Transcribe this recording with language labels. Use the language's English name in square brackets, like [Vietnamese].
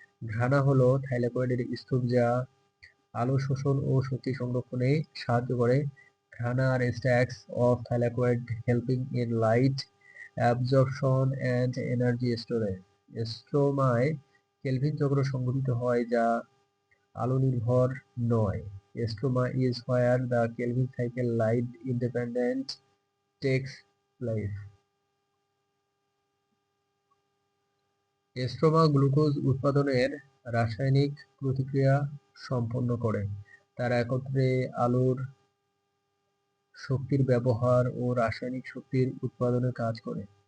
[Bangla] ঘ্রাণা হলো থাইলাকয়েডের স্তূপ যা আলো শোষণ ও শক্তি সংরক্ষণে সাহায্য করে। [English] Grana are stacks of thylakoid helping in light absorption and energy storage. [Bangla] স্ট্রোমায় kelvin চক্র সংঘটিত হয় যা আলো নির্ভর নয়। [English] Stroma is where the Kelvin cycle light independent takes place. [Bangla] Stroma glucose উৎপাদনের রাসায়নিক প্রতিক্রিয়া সম্পন্ন করে। তারা একত্রে আলোর শক্তির ব্যবহার ও রাসায়নিক শক্তির উৎপাদনে কাজ করে।